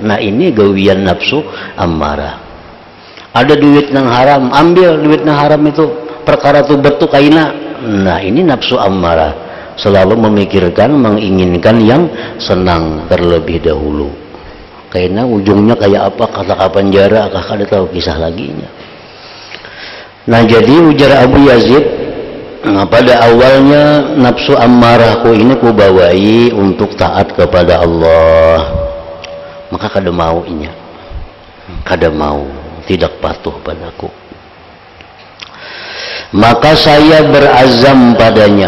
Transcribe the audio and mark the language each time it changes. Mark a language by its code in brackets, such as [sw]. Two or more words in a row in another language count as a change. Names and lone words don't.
[id] Nah ini gawian nafsu ammarah. Ada duit yang haram, ambil duit yang haram itu, perkara tu betu kaina. Nah ini nafsu ammarah, selalu memikirkan, menginginkan yang senang terlebih dahulu. Karena ujungnya kayak apa, kata penjara, kakak ada tahu kisah laginya. Nah jadi ujar Abu Yazid, nah, pada awalnya nafsu ammarahku ini ku bawai untuk taat kepada Allah, maka kada mau inya, kada mau, tidak patuh padaku. Maka saya berazam padanya.